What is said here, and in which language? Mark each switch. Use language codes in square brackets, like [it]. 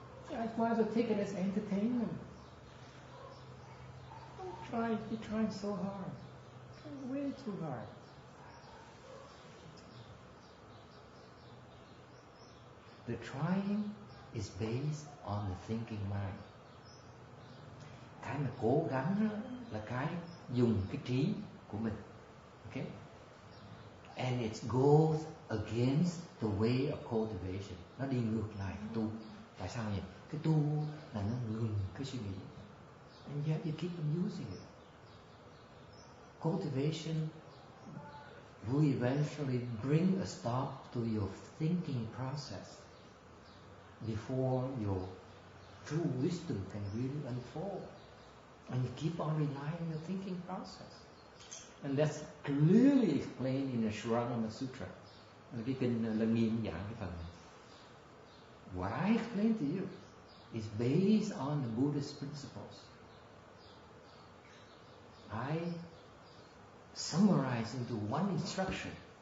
[en] I might as well take it as entertainment. You're trying so hard. Way too hard. The trying is based on the thinking mind. [vi] Cái mà cố gắng là cái dùng cái trí của mình. Okay? [en] And it goes against the way of cultivation. [vi] Nó đi ngược lại tu. Tại sao vậy? Cái tu là nó ngừng cái suy nghĩ. [en] And yet you keep on using it. Cultivation will eventually bring a stop to your thinking process before your true wisdom can really unfold. And you keep on relying on your thinking process. And that's clearly explained in the Shravana Sutra. [vi] Cái kinh Lăng Nghiêm giảng cái phần này. [en] What I explain to you is based on the Buddhist principles. I summarize into one instruction.